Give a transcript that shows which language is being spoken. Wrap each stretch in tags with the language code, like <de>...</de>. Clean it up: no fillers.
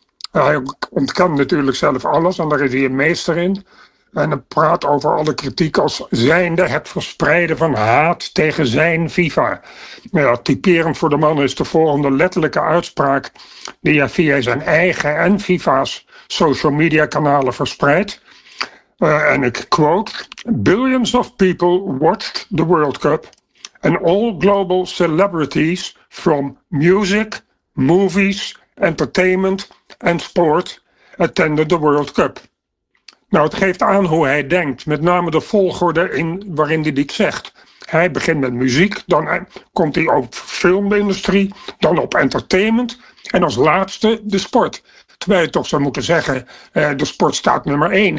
<nl>Hij ontkent natuurlijk zelf alles en daar is hij een meester in. En hij praat over alle kritiek als zijnde het verspreiden van haat tegen zijn FIFA. Ja, typerend voor de man is de volgende letterlijke uitspraak die hij via zijn eigen en FIFA's social media kanalen verspreidt. En ik quote,</nl> <en>billions of people watched the World Cup. And all global celebrities from music, movies, entertainment and sport attended the World Cup.</en> <nl>Nou, het geeft aan hoe hij denkt, met name de volgorde waarin hij dit zegt. Hij begint met muziek, dan komt hij op filmindustrie, dan op entertainment en als laatste de sport. Terwijl je toch zou moeten zeggen, de sport staat nummer 1.</nl>